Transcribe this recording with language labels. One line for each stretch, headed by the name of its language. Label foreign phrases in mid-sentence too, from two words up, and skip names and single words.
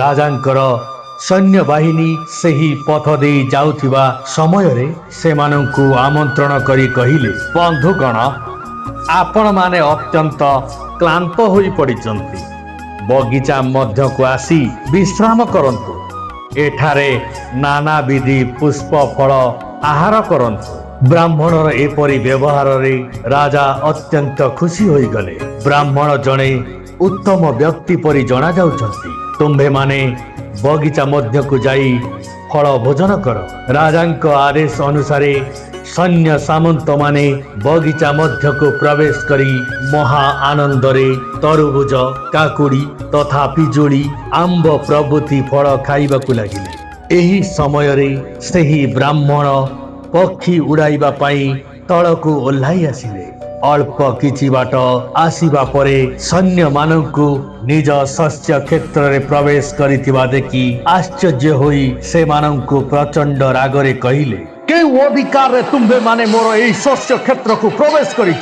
Odia: ରାଜାଙ୍କର ସୈନ୍ୟ ବାହିନୀ ସେହି ପଥ ଦେ ଯାଉଥିବା ସମୟରେ ସେମାନଙ୍କୁ ଆମନ୍ତ୍ରଣ କରି କହିଲେ, ବନ୍ଧୁଗଣ, ଆପଣ ମାନେ ଅତ୍ୟନ୍ତ କ୍ଳାନ୍ତ ହୋଇ ପଡ଼ିଚନ୍ତି। ବଗିଚା ମଧ୍ୟକୁ ଆସି ବିଶ୍ରାମ କରନ୍ତୁ। ଏଠାରେ ନାନା ବିଧି ପୁଷ୍ପ ଫଳ ଆହାର କରନ୍ତୁ। ବ୍ରାହ୍ମଣର ଏପରି ବ୍ୟବହାରରେ ରାଜା ଅତ୍ୟନ୍ତ ଖୁସି ହୋଇଗଲେ। ବ୍ରାହ୍ମଣ ଜଣେ ଉତ୍ତମ ବ୍ୟକ୍ତି ପରି ଜଣା ଯାଉଛନ୍ତି। ତୁମ୍ଭେ ମାନେ ବଗିଚା ମଧ୍ୟକୁ ଯାଇ ଫଳ ଭୋଜନ କର। ରାଜାଙ୍କ ଆଦେଶ ଅନୁସାରେ ସୈନ୍ୟ ସାମନ୍ତ ମାନେ ବଗିଚା ମଧ୍ୟକୁ ପ୍ରବେଶ କରି ମହା ଆନନ୍ଦରେ ତରଭୁଜ, କାକୁଡ଼ି ତଥା ପିଜୁଳି, ଆମ୍ବ ପ୍ରଭୃତି ଫଳ ଖାଇବାକୁ ଲାଗିଲେ। ଏହି ସମୟରେ ସେହି ବ୍ରାହ୍ମଣ ପକ୍ଷୀ ଉଡ଼ାଇବା ପାଇଁ ତଳକୁ ଓହ୍ଲାଇ ଆସିଲେ। ଅଳ୍ପ କିଛି ବାଟ ଆସିବା ପରେ ସୈନ୍ୟ ମାନଙ୍କୁ ନିଜ ଶସ୍ୟ କ୍ଷେତ୍ରରେ ପ୍ରବେଶ କରିଥିବା ଦେଖି ଆଶ୍ଚର୍ଯ୍ୟ ହୋଇ ସେ ମାନଙ୍କୁ ପ୍ରଚଣ୍ଡ ରାଗରେ କହିଲେ, କେଉଁ ଅଧିକାରରେ ତୁମ୍ଭେ ମାନେ ମୋର ଏହି ଶସ୍ୟ କ୍ଷେତ୍ରକୁ ପ୍ରବେଶ କରିଛ?